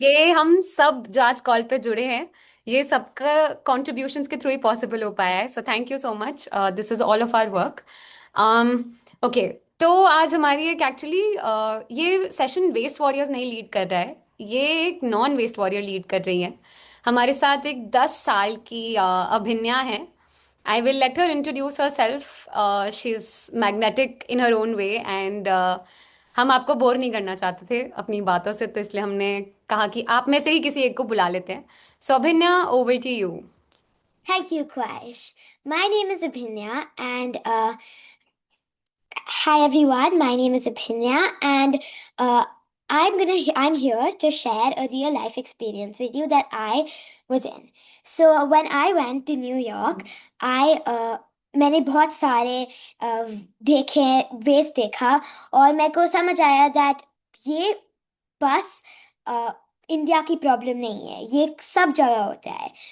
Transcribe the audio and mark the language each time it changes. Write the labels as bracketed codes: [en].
[hi] ये हम सब जो आज कॉल पे जुड़े हैं, ये सबका कॉन्ट्रीब्यूशंस के थ्रू ही पॉसिबल हो पाया है। [en] So thank you so much. This is all of our work. [hi] Okay, तो आज हमारी एक एक्चुअली ये सेशन वेस्ट वॉरियर्स नहीं लीड कर रहा है, ये एक नॉन वेस्ट वॉरियर लीड कर रही है। हमारे साथ एक 10 साल की अभिन्या है। [en] I will let her introduce herself. She's magnetic in her own way and [hi] हम आपको बोर नहीं करना चाहते थे अपनी बातों से, तो इसलिए हमने कहा कि आप में से ही किसी एक को बुला लेते हैं। [en] So Abhinya, over to you. Thank you, Kwaish. My name is Abhinya, and hi everyone. My name is Abhinya, and uh, I'm here to share a real life experience with you that I was in. So when I went to New York, [hi] मैंने बहुत सारे देखे waste देखा, और मेरे को समझ आया that ये बस इंडिया की प्रॉब्लम नहीं है, ये सब जगह होता है।